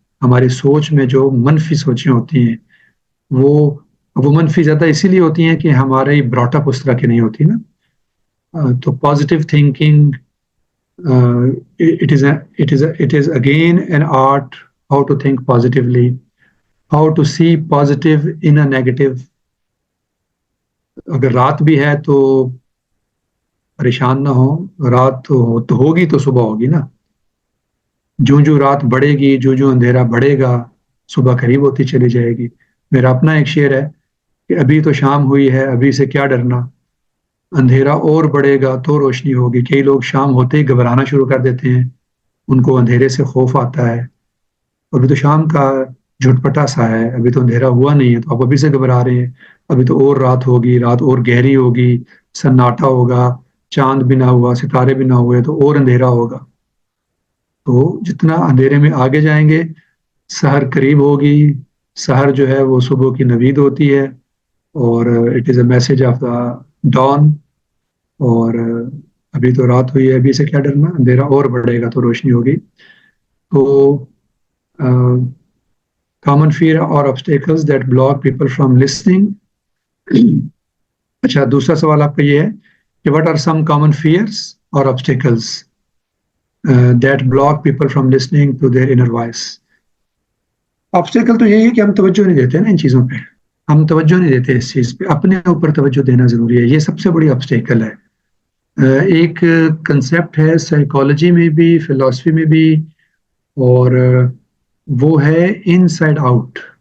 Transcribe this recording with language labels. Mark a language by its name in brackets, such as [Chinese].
[Urdu] ہماری سوچ میں جو منفی سوچیں ہوتی ہیں وہ منفی زیادہ اسی لیے ہوتی ہیں کہ ہمارے براٹ اپ اس طرح کی نہیں ہوتی نا. تو positive thinking [English] it is again an art how to think positively, how to see positive in a negative. [Urdu] اگر رات بھی ہے تو پریشان نہ ہو, رات تو ہوگی تو صبح ہوگی نا. جو رات بڑھے گی, جو اندھیرا بڑھے گا, صبح قریب ہوتی چلی جائے گی. میرا اپنا ایک شعر ہے کہ ابھی تو شام ہوئی ہے, ابھی سے کیا ڈرنا, اندھیرا اور بڑھے گا تو روشنی ہوگی. کئی لوگ شام ہوتے ہی گھبرانا شروع کر دیتے ہیں, ان کو اندھیرے سے خوف آتا ہے. ابھی تو شام کا جھٹپٹا سا ہے, ابھی تو اندھیرا ہوا نہیں ہے, تو آپ ابھی سے گھبرا رہے ہیں. ابھی تو اور رات ہوگی, رات اور گہری ہوگی, سناٹا ہوگا, چاند بھی نہ ہوا, ستارے بھی نہ ہوئے, تو اور اندھیرا ہوگا. تو جتنا اندھیرے میں آگے جائیں گے, سحر قریب ہوگی. سحر جو ہے وہ صبح کی نوید ہوتی ہے, اور [English] It is a message of the dawn. [Urdu] اور ابھی تو رات ہوئی ہے, ابھی سے کیا ڈرنا, اندھیرا اور بڑھے گا تو روشنی ہوگی. [English] تو common fear اور obstacles that block people from listening. [Urdu] اچھا, دوسرا سوال آپ کا یہ ہے کہ [English] what are some common fears or obstacles that block people from listening to their inner voice. [Urdu] obstacle تو یہی ہے کہ ہم توجہ نہیں دیتے نا ان چیزوں پہ, ہم توجہ نہیں دیتے اس چیز پہ. اپنے اوپر توجہ دینا ضروری ہے, یہ سب سے بڑی obstacle ہے. ایک کنسیپٹ ہے سائیکالوجی میں بھی, فلاسفی میں بھی, اور وہ ہے ان سائڈ آؤٹ.